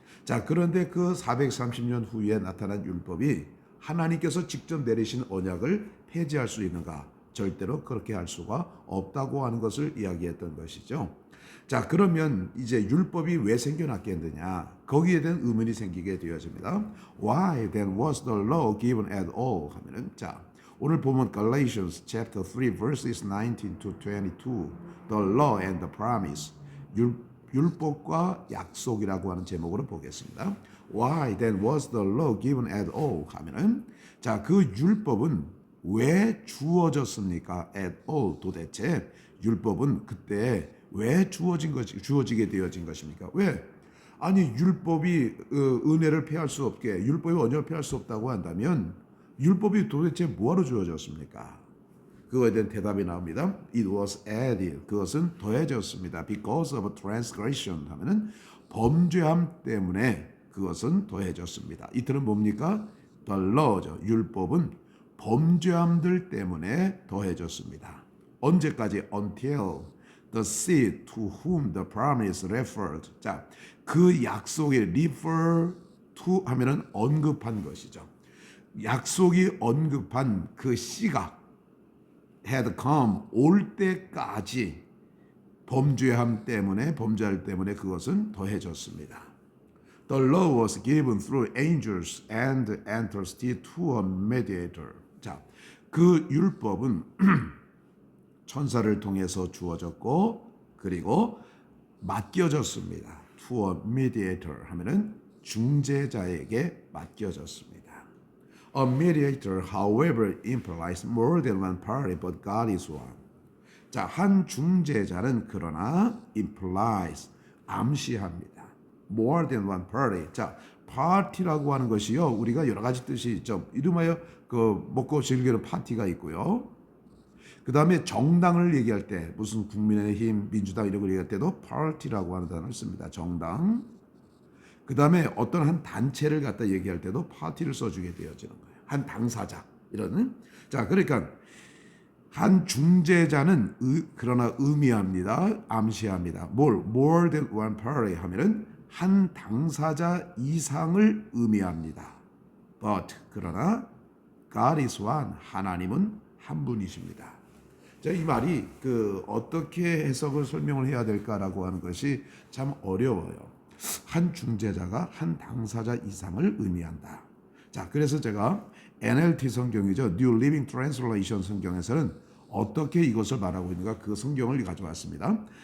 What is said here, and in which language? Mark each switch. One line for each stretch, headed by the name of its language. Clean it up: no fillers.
Korean: 자, 그런데 그 430년 후에 나타난 율법이 하나님께서 직접 내리신 언약을 폐지할 수 있는가? 절대로 그렇게 할 수가 없다고 하는 것을 이야기했던 것이죠. 자, 그러면 이제 율법이 왜 생겨났겠느냐? 거기에 대한 의문이 생기게 되어집니다.
English: Why then was the law given at all?
Korean: 하면은, 자, 오늘 보면
English: Galatians chapter 3 verses 19 to 22, the law and the promise,
Korean: 율법과 약속이라고 하는 제목으로 보겠습니다.
English: Why then was the law given at all?
Korean: 하면은, 자, 그 율법은 왜 주어졌습니까?
English: At all.
Korean: 도대체 율법은 그때 왜 주어지게 되어진 것입니까? 왜? 아니, 율법이 은혜를 폐할 수 없게, 율법이 언약을 폐할 수 없다고 한다면 율법이 도대체 뭐하러 주어졌습니까? 그거에 대한 대답이 나옵니다.
English: It was added.
Korean: 그것은 더해졌습니다.
English: Because of transgression
Korean: 하면은 범죄함 때문에 그것은 더해졌습니다. 이 틀은 뭡니까?
English: The law
Korean: 죠. 율법은 범죄함들 때문에 더해졌습니다. 언제까지?
English: Until the seed to whom the promise referred.
Korean: 자, 그 약속에
English: refer to
Korean: 하면은 언급한 것이죠. 약속이 언급한 그 씨가
English: had come
Korean: 올 때까지 범죄함 때문에, 범죄할 때문에 그것은 더해졌습니다.
English: The law was given through angels and entrusted to a mediator.
Korean: 자, 그 율법은 천사를 통해서 주어졌고 그리고 맡겨졌습니다.
English: To a mediator
Korean: 하면은 중재자에게 맡겨졌습니다.
English: A mediator, however, implies more than one party, but God is one.
Korean: 자, 한 중재자는 그러나
English: implies,
Korean: 암시합니다.
English: More than one party.
Korean: 자, 파티라고 하는 것이요, 우리가 여러 가지 뜻이 있죠. 이름하여 그 먹고 즐기는 파티가 있고요. 그 다음에 정당을 얘기할 때, 무슨 국민의힘, 민주당 이런 걸 얘기할 때도 파티라고 하는 단어를 씁니다. 정당. 그 다음에 어떤 한 단체를 갖다 얘기할 때도 파티를 써주게 되어지는 거예요. 한 당사자 이런. 자, 그러니까 한 중재자는 그러나 의미합니다. 암시합니다. 뭘?
English: More than one party
Korean: 하면은 한 당사자 이상을 의미합니다.
English: But
Korean: 그러나
English: God is one.
Korean: 하나님은 한 분이십니다. 자, 이 말이 어떻게 해석을 설명을 해야 될까라고 하는 것이 참 어려워요. 한 중재자가 한 당사자 이상을 의미한다. 자, 그래서 제가 NLT 성경이죠. New Living Translation 성경에서는 어떻게 이것을 말하고 있는가, 그 성경을 가져왔습니다.